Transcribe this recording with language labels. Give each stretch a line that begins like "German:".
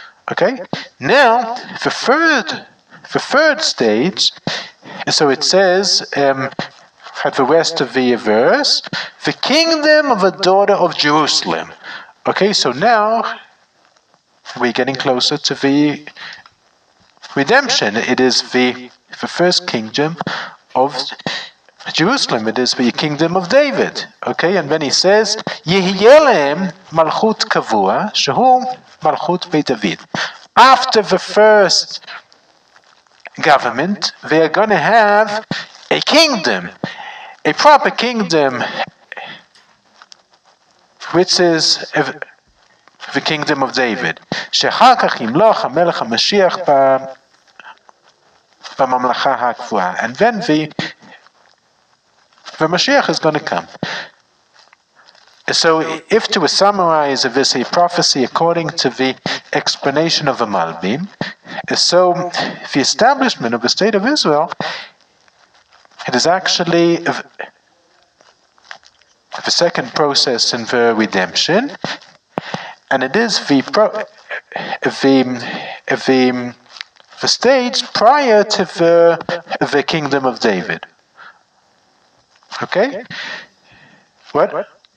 English: Okay, now the third stage, so it says at the rest of the verse, the kingdom of the daughter of Jerusalem. Okay, so now we're getting closer to the redemption. It is the first kingdom of Jerusalem. It is the kingdom of David. Okay, and then he says,
Hebrew: יהיה להם מלכות קבוע, שהוא מלכות בית דוד.
English: After the first government, they are going to have a kingdom, a proper kingdom, which is the kingdom of David.
Hebrew: שאחר כך ימלוך המלך המשיח בממלכה הקבועה.
English: And then the Mashiach is going to come. So if to summarize this a prophecy according to the explanation of the Malbim, so the establishment of the state of Israel, it is actually the second process in the redemption, and it is the stage prior to the kingdom of David. Okay? What?